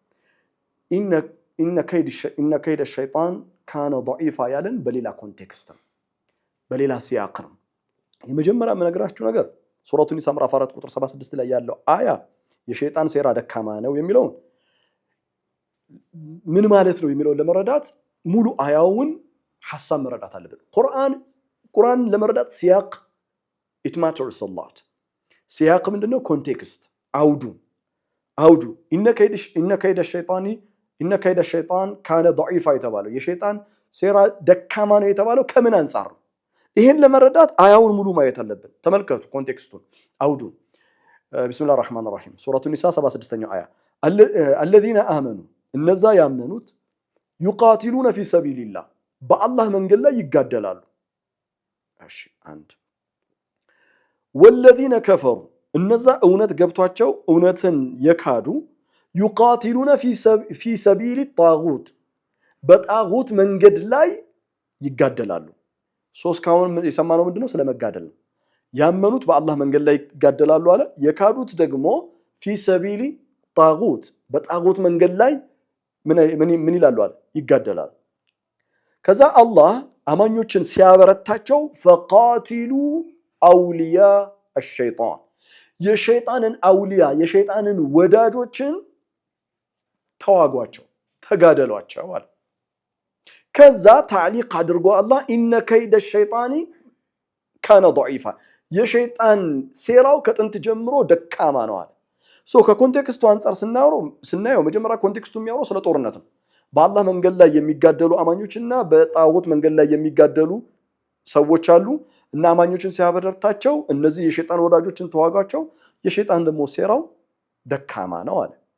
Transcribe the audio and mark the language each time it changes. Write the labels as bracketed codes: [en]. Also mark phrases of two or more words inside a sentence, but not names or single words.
[ar] إن كيد الشيطان كان ضعيفا [am] ያለን በሌላ ኮንቴክስት ነው፣ በሌላ ሲያቅ ነው። የመጀመሪያ የምነግራችሁ ነገር ሱረቱ ኒሳ ምዕራፍ 4 ቁጥር 76 ላይ ያለው አያ የሸይጣን ሴራ ደካማ ነው የሚለውን ምን ማለት ነው የሚለውን ለመረዳት ሙሉ አያውን ሐሳብ መረዳት አለብን። ቁርአን ለመረዳት ሲያቅ [en] it matters a lot። [am] ሲያቅ ምንድነው? ኮንቴክስት አውዱ [ar] إن كيد الشيطان كان ضعيفا [am] የተባለው የሸይጣን ሴራ ደካማ ነው የተባለው ከምን አንፃር ነው? ይሄን ለመረዳት አያውን ሙሉ ማየት አለብን። ተመልከቱ ኮንቴክስቱን አውዱን። [ar] بسم الله الرحمن الرحيم [am] ሱረቱ ኒሳ 76ኛው አያ [ar] الذين آمنوا [am] እነዛ ያመኑት [ar] يقاتلون في سبيل الله [am] በአላህ መንገድ ላይ ይጋደላሉ። እሺ አንድ [ar] والذين كفروا [am] እነዛ እውነት ገብቷቸው እውነትን የካዱ [ar] يقاتلون في سبيل الطاغوت [am] በጣጉት መንገድ ላይ ይጋደላሉ። እስካሁን የሰማነው ምንድነው? ስለመጋደል ነው። ያመኑት በአላህ መንገድ ላይ ይጋደላሉ አለ። የካዱት ደግሞ [ar] في سبيل الطاغوت [am] በጣጉት መንገድ ላይ ምን ይላሉ አለ ይጋደላል ከዛ አላህ አማኞችን ሲያበረታቸው [ar] فقاتلوا أولياء الشيطان [am] የሸይጣንን አውሊያ የሸይጣንን ወዳጆችን ተዋጓቸው ተጋደሏቸው አለ ከዛ ታዕሊቅ አድርጎ አላህ [ar] إن كيد الشيطان كان ضعيفا [am] የሸይጣን ሴራው ከጥንት ጀምሮ ደካማ ነው አለ ከኮንቴክስቱ አንፃር ስናየው መጀመሪያ ኮንቴክስቱ የሚያወራው ስለ ጦርነት ነው በአላህ መንገድ ላይ የሚጋደሉ አማኞችና በጣዖት መንገድ ላይ የሚጋደሉ ሰዎች አሉ እና አማኞችን ሲያበረታቸው እነዚህ የሸይጣን ወዳጆችን ተዋጓቸው የሸይጣን ደግሞ ሴራው ደካማ ነው አለ